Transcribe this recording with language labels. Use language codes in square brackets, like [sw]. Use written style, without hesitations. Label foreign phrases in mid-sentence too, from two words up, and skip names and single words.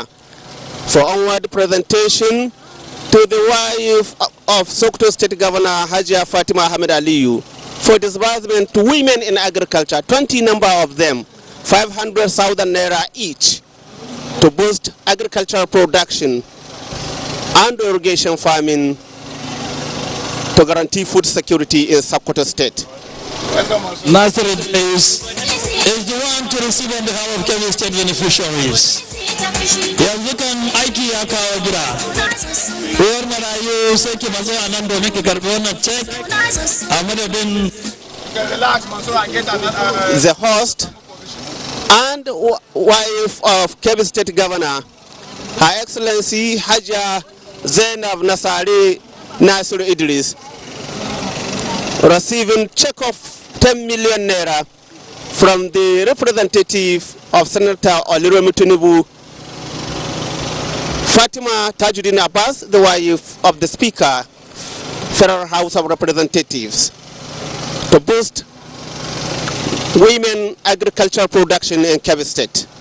[en] for onward presentation to the wife of Sokoto State Governor Hajia Fatima Ahmed Aliyu for disbursement to women in agriculture, 20 number of them, 500,000 naira each, to boost agricultural production and irrigation farming to guarantee food security in Sokoto State. Nasir is the one to receive on behalf of Kebbi State beneficiaries. [ha] Yanzu kan aiki ya kawo gida. Uwar marayu sai ki mazo a nan domin ki karbi wannan check a madadin [en] the host and wife of Kebbi State Governor, Her Excellency Hajia Zainab Nasari Nasir Idris, receiving check of 10 million naira from the representative of Senator Oluremi Tinubu, Fatima Tajuddin Abbas, the wife of the Speaker, Federal House of Representatives, to boost women agricultural production in Kebbi State.